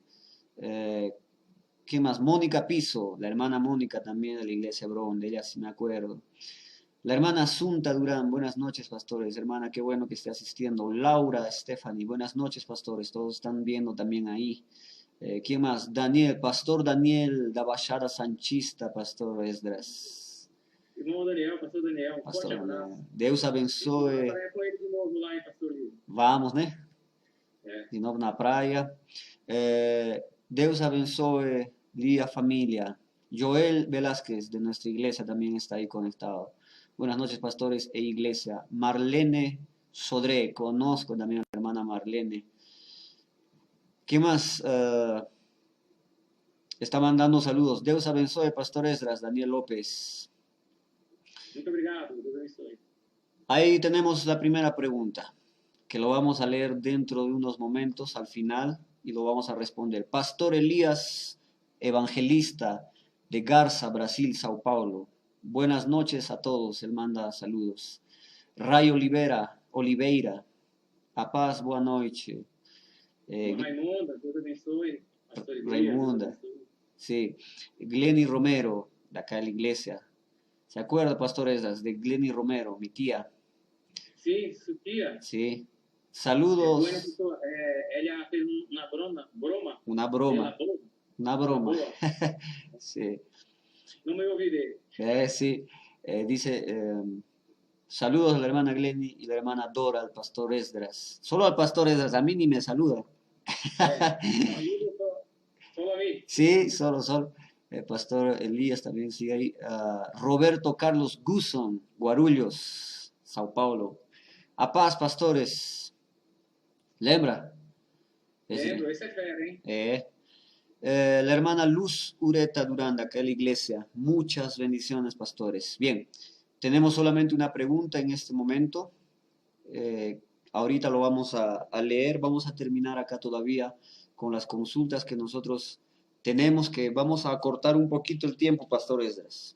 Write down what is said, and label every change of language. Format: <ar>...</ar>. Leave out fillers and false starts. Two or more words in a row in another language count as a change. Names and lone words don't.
<es>¿Qué más? Mónica Piso, la hermana Mónica también de la iglesia Bron, de ella sí me acuerdo. La hermana Asunta Durán, buenas noches, pastores. Hermana, qué bueno que esté asistiendo. Laura Stephanie, buenas noches, pastores. Todos están viendo también ahí. ¿Quién más? Daniel, Pastor Daniel da Baixada Sanchista, Pastor Esdras.</es> <pt>Irmão Daniel, pastor Daniel, um Pastor forte Daniel. abraço. Deus Uma abençoe. tarefa aí de novo lá em Pastor Lino. Vamos, né? É. De novo na praia. Deus abençoe Lía familia.</pt> <es>Joel Velázquez de nuestra iglesia también está ahí conectado. Buenas noches, pastores e iglesia. Marlene Sodré, conozco también a la hermana Marlene. ¿Qué más? Está mandando saludos.</es> <pt>Deus abençoe, pastor Esdras, Daniel López. Muito obrigado, Deus abençoe.</pt> <es>Ahí tenemos la primera pregunta, que lo vamos a leer dentro de unos momentos al final y lo vamos a responder. Pastor Elías, evangelista de Garza, Brasil, Sao Paulo. Buenas noches a todos, él manda saludos.</es> <pt>Ray Oliveira, a paz, boa noite. Raimunda, Deus abençoe. Pastor Elias, Raimunda, Deus abençoe.</pt> <es>sí. Glenny Romero, de acá de la iglesia. ¿Se acuerda, Pastor Esdras, de Glenny Romero, mi tía?</es> <pt>Sim, sua tia.</pt> <es>Sí.</es> <pt>É</pt> <es>Saludos.</es> <pt>buena pessoa. Ela fez uma broma.</pt> <es>Una</es> <pt>Ela</pt> <es>broma.</es> <pt>boa.</pt> <es>Una broma.</es> <pt>Boa.</pt> <es>Sí.</es> <pt>Não me ouvirei.</pt> <es>Sí. Dice, saludos a la hermana Glenny y la hermana Dora, al pastor Esdras. Solo al pastor Esdras, a mí ni me saluda.</es> <pt>Saludos só a mim.</pt> <es>Sí, solo. El pastor Elías también sigue ahí. Roberto Carlos Guzón, Guarulhos, Sao Paulo.</es> <pt>A paz, pastores. Lembra? Lembro, esse é fera, hein?</pt> <es>La hermana Luz Ureta Durán, de acá en la iglesia. Muchas bendiciones, pastores. Bien, tenemos solamente una pregunta en este momento. Ahorita lo vamos a leer. Vamos a terminar acá todavía con las consultas que nosotros tenemos, que vamos a acortar un poquito el tiempo, Pastor Esdras,</es>